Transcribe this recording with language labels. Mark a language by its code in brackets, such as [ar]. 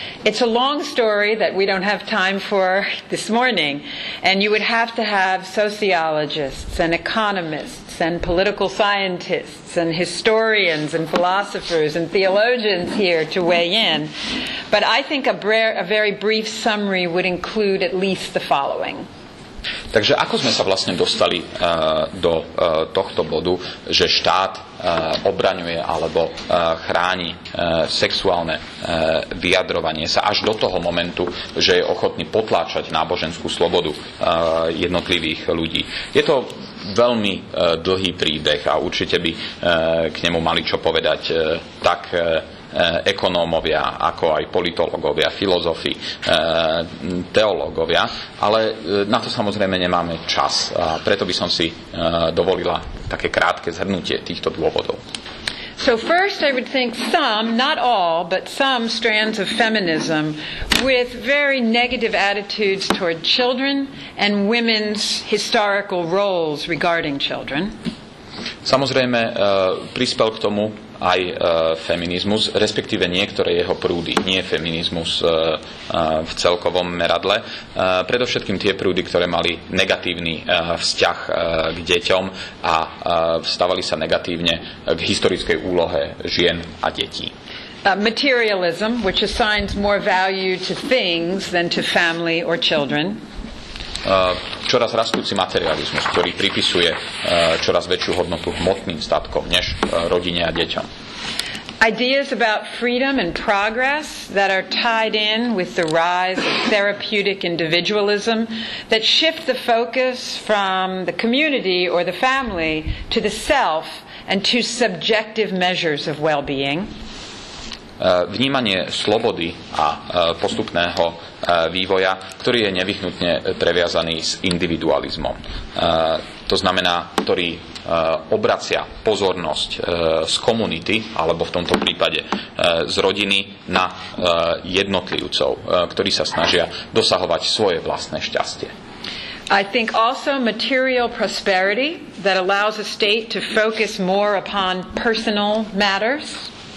[en] It's a long story that we don't have time for this morning, and you would have to have sociologists and economists and political scientists and historians and philosophers and theologians here to weigh in. But I think a very brief summary would include at least the following. [sk] Takže ako sme sa vlastne dostali do tohto bodu, že štát obraňuje alebo chráni sexuálne vyjadrovanie sa až do toho momentu, že je ochotný potláčať náboženskú slobodu jednotlivých ľudí. Je to veľmi dlhý príbeh a určite by k nemu mali čo povedať tak ekonómovia, ako aj politológovia, filozofi, teológovia, ale na to samozrejme nemáme čas. A preto by som si dovolila také krátke zhrnutie týchto dôvodov. [en] So first I would think some, not all, but some strands of feminism with very negative attitudes toward children and women's historical roles regarding children. [sk] Samozrejme prispel k tomu aj feminizmus, respektíve niektoré jeho prúdy, nie feminizmus v celkovom meradle. Predovšetkým tie prúdy, ktoré mali negatívny vzťah k deťom a vstávali sa negatívne k historickej úlohe žien a detí. [en] Materialism, which assigns more value to things than to family or children. [sk] Čoraz rastúci materializmus, ktorý pripisuje čoraz väčšiu hodnotu hmotným statkom než rodine a deťom. [en] Ideas about freedom and progress that are tied in with the rise of therapeutic individualism that shift the focus from the community or the family to the self and to subjective measures of well-being. [sk] Vnímanie slobody a postupného vývoja, ktorý je nevyhnutne previazaný s individualizmom. To znamená, ktorý obracia pozornosť z komunity, alebo v tomto prípade z rodiny, na jednotlivcov, ktorí sa snažia dosahovať svoje vlastné šťastie. [en] I think also material prosperity that allows a state to focus more upon personal matters.